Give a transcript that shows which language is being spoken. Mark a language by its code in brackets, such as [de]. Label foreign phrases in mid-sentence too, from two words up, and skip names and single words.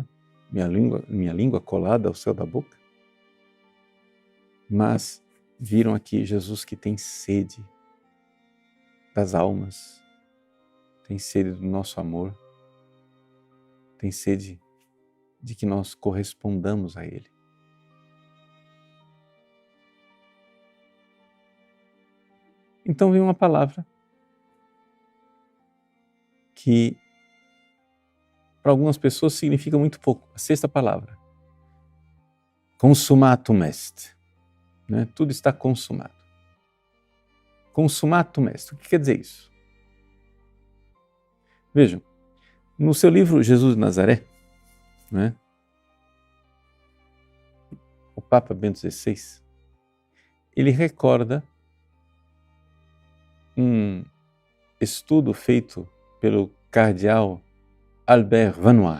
[pt] Minha língua colada ao céu da boca, mas viram aqui Jesus que tem sede das almas, tem sede do nosso amor, tem sede de que nós correspondamos a Ele. Então vem uma palavra que para algumas pessoas significa muito pouco, a sexta palavra. [la] Consumatum est. [pt] Né? Tudo está consumado. [la] Consumatum est. [pt] O que quer dizer isso? Vejam, no seu livro Jesus de Nazaré, né, o Papa Bento XVI, ele recorda um estudo feito pelo cardeal Albert Vanois.